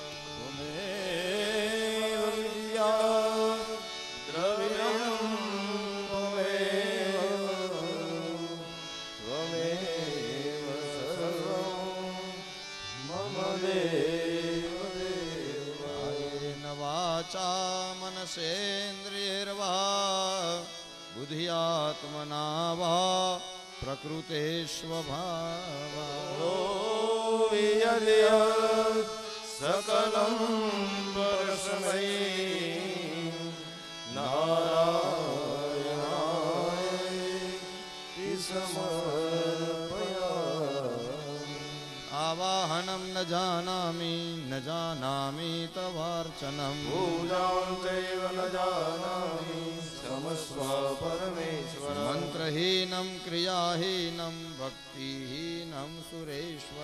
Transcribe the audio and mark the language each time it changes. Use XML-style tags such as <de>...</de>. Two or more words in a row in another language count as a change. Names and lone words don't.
<sa>त्वमेव विद्या द्रविणं त्वमेव त्वमेव सर्वं मम देव कायेन वाचा मनसेन्द्रियैर्वा बुद्ध्यात्मना वा प्रकृते स्वभावा सकलं परस्मै नारायणाय સમર્પયામિ. આવાહનમ ન જાનામિ તવાર્ચનમ. પૂજાં ચૈવ ન જાનામિ ક્ષમસ્વ પરમેશ્વર. મંત્રહીનમ ક્રિયાહીનમ ભક્તિહીનમ સુરેશ્વર.</sa>